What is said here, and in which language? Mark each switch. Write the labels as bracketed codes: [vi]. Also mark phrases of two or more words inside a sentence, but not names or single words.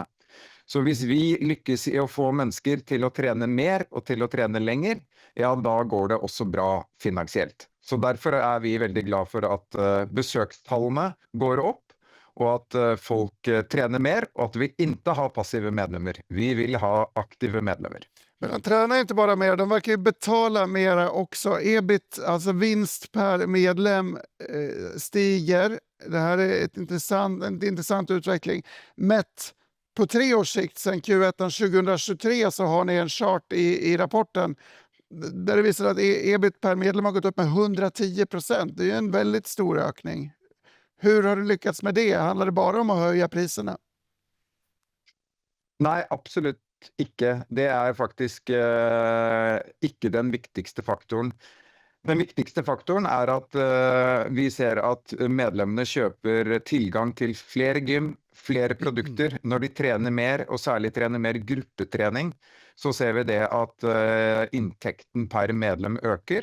[no] Så hvis vi lykkes i å få mennesker til å trene mer og til å trene lenger, ja, da går det også bra finansielt. Så derfor er vi veldig glad for at besøkstallene går opp, og at folk trener mer, og at vi ikke har passive medlemmer. Vi vil ha aktive medlemmer. [sv] Men de tränar inte bara mer, de verkar ju betala mer också. EBIT, alltså vinst per medlem, stiger. Det här är en intressant utveckling. Mätt på 3 års sikt sedan Q1 2023 så har ni en chart i rapporten där det visar att EBIT per medlem har gått upp med 110%. Det är ju en väldigt stor ökning. Hur har du lyckats med det? Handlar det bara om att höja priserna? [no] Nei, absolutt ikke. Det er faktisk ikke den viktigste faktoren. Den viktigste faktoren er at vi ser at medlemmene kjøper tilgang til flere gym, flere produkter. Når de trener mer, og særlig trener mer gruppetrening, så ser vi det at inntekten per medlem øker.